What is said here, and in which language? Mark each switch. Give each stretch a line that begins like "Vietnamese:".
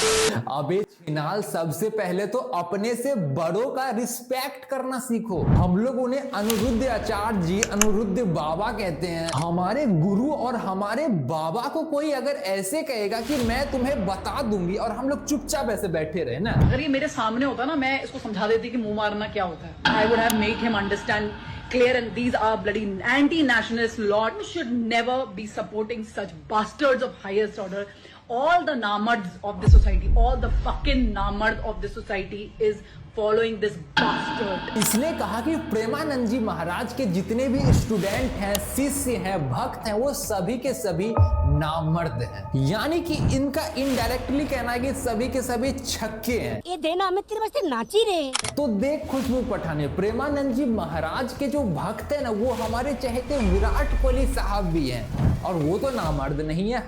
Hindi: अबे छिनाल, सबसे पहले तो अपने से बड़ों का रिस्पेक्ट करना सीखो। हम लोग उन्हें अनिरुद्ध आचार्य जी, अनिरुद्ध बाबा कहते हैं। हमारे गुरु और हमारे बाबा को कोई अगर ऐसे कहेगा कि मैं तुम्हें बता दूंगी, और हम लोग चुपचाप ऐसे बैठे रहे ना, अगर ये मेरे सामने होता ना, मैं इसको समझा देती कि मुंह मारना क्या होता है।
English: I would have made him understand clear, and these are bloody anti-nationalist lot. We should never be supporting such bastards of highest order. All the namards of the society, all the fucking namards of the society is following this bastard.
Hindi: इसने कहा कि प्रेमानंद जी महाराज के जितने भी student हैं, शिष्य हैं, भक्त हैं, वो सभी के सभी नामर्द हैं। यानी कि इनका इनडायरेक्टली कहना है कि सभी के सभी छक्के हैं। ये देना हमें तेरे वास्ते नाची रे। तो देख खुशबू पठानी, प्रेमानंद जी महाराज के जो भक्त हैं ना वो हमारे चहेते विराट कोहली साहब भी हैं, और वो तो नामर्द नहीं है।